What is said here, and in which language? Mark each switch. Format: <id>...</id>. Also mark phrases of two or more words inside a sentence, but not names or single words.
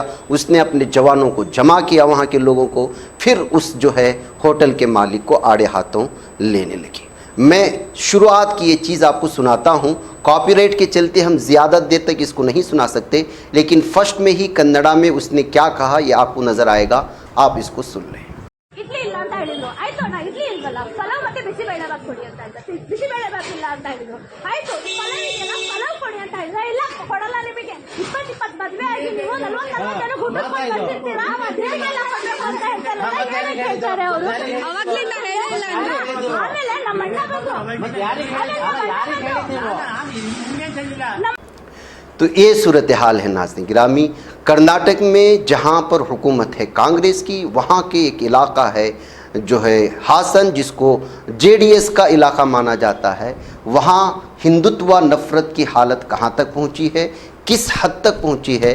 <hi>उसने अपने जवानों को जमा किया, वहाँ के लोगों को, फिर उस जो है होटल के मालिक को आड़े हाथों लेने लगी। मैं शुरुआत की ये चीज़ आपको सुनाता हूँ। कॉपीराइट के चलते हम ज़्यादा देर तक इसको नहीं सुना सकते, लेकिन फर्स्ट में ही कन्नड़ा में उसने क्या कहा ये आपको नज़र आएगा, आप इसको सुन लें।</hi> <kn>ಇಡ್ಲಿ ಇಲ್ಲ ಅಂತ ಹೇಳಿದ್ರು. ಆಯ್ತು ನಾ ಇಡ್ಲಿ ಇಲ್ವಲ್ಲ, ಪಲಾವ್ ಮತ್ತೆ ಬಿಸಿಬೇಳೆ ಬಾತ್ ಕೊಡಿ ಅಂತ ಹೇಳಿದ್ರು. ಬಿಸಿಬೇಳೆ ಬಾತ್ ಇಲ್ಲ ಅಂತ ಹೇಳಿದ್ರು. ಆಯ್ತು ಪಲಾವ್ ಇದೆಯಲ್ಲ, ಪಲಾವ್ ಕೊಡಿ ಅಂತ ಹೇಳಿದ್ರೆ ಇಲ್ಲ ಕೊಡಲ್ಲ ನಿಮಗೆ. 20-20 ಮದ್ವೆ ಆಗಿ ನೀವು 40 ಜನ ಊಟಕ್ಕೆ ಬಂದಿರ್ತೀರಾ, ಮದ್ವೆಗೆಲ್ಲ ಕೊಡ್ಬೇಕು ಅಂತ ಹೇಳ್ತಾರೆ. ಹೇಳ್ತಾರೆ ಅವರು. ಅವಾಗ್ಲಿಂದ ಹೇಳಿಲ್ಲ ಅಂದ್ರು. ಆಮೇಲೆ ನಮ್ಮ ಅಣ್ಣ ಬಂದ್ರು.</kn> <hi>तो ये सूरत हाल है नाज़रीन गिरामी। कर्नाटक में जहाँ पर हुकूमत है कांग्रेस की, वहाँ के एक इलाका है जो है हासन, जिसको जेडीएस का इलाका माना जाता है। वहाँ हिंदुत्व नफ़रत की हालत कहाँ तक पहुँची है, किस हद तक पहुँची है।</hi>